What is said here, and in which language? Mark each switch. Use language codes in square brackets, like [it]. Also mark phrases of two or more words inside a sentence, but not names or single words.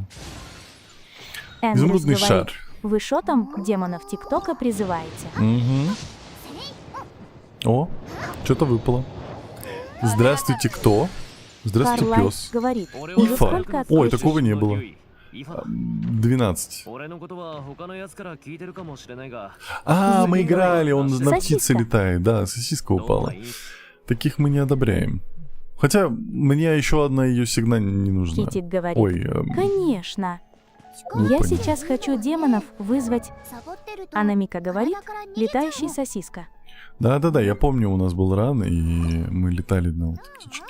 [ru] Эндрюс Изумрудный говорит, шар. вы шо там демонов ТикТока призываете? Угу. О, что-то выпало. Здравствуйте, кто? Здравствуйте, Карлайт пес. говорит, уже Ифа. сколько Ой, отключишь? такого не было. 12. [ja] 俺のことは他のやつから聞いてるかもしれないが [ru] Мы играли, он на птице Сосиска. летает. Да, сосиска [ja] どう [ru] упала. [ja] がいい [ru] Таких мы не одобряем. Хотя мне еще одна ее сигнал не нужна. Китик говорит, Ой, конечно. вы Я поняли. сейчас хочу демонов вызвать. Анамика говорит, летающий сосиска. Да-да-да, я помню, у нас был ран, и мы летали на вот птичке.